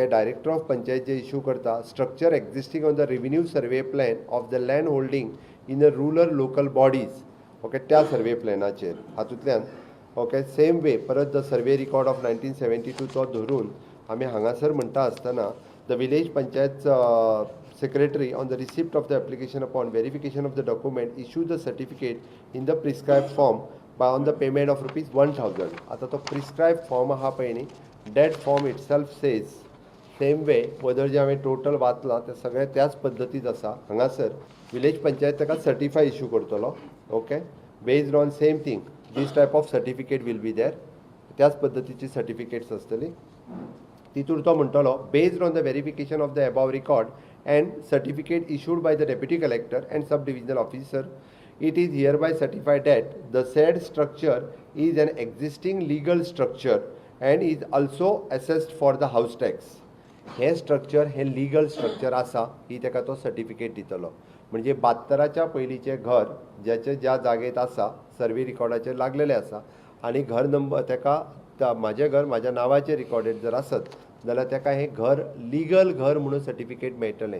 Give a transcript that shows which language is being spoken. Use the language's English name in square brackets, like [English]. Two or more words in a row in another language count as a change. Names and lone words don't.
[English] director of Panchayat [Konkani] जे इश्यू करता [English] structure existing on the revenue survey plan of the land holding in a rural local bodies. ओके. [Konkani] त्या सर्वे प्लॅनाचेर हातूंतल्यान [English] okay same way परत the survey record of 1972 [Konkani] तो धरून आमी हांगासर म्हणटा आसतना [English] द विलेज पंचायत secretary on the receipt of the application upon verification of the document issue the certificate in the prescribed form by on the payment of rupees 1,000. [Konkani] आता तो [English] prescribed form [Konkani] हा पळय न्ही [English] that form itself says same way whether [Konkani] जे हांवें टोटल वाचलां ते सगळे त्याच पद्दतीत आसा. हांगासर विलेज पंचायत ताका [English] certify issue [Konkani] करतलो. ओके. [English] based on same thing this type of certificate will be there. [Konkani] त्याच पद्दतीची सर्टिफिकेट्स आसतली. तितूर तो म्हणटलो [English] based on the verification of the above record and certificate issued by the deputy collector and sub-divisional officer, it is hereby certified that the said structure is an existing legal structure and is also assessed for the house tax. [Konkani] हे स्ट्रक्चर हे [English] legal structure [Konkani] आसा ही ताका तो सर्टिफिकेट दितलो. म्हणजे 72च्या पयलींचे घर ज्याचे ज्या जागेत आसा सर्वे रिकॉर्डाचेर लागलेले आसा आनी घर नंबर ताका म्हाजें घर म्हाज्या नांवाचेर रिकॉर्डेड जर आसत जाल्यार ताका हें घर लीगल घर म्हणून सर्टिफिकेट मेळटलें.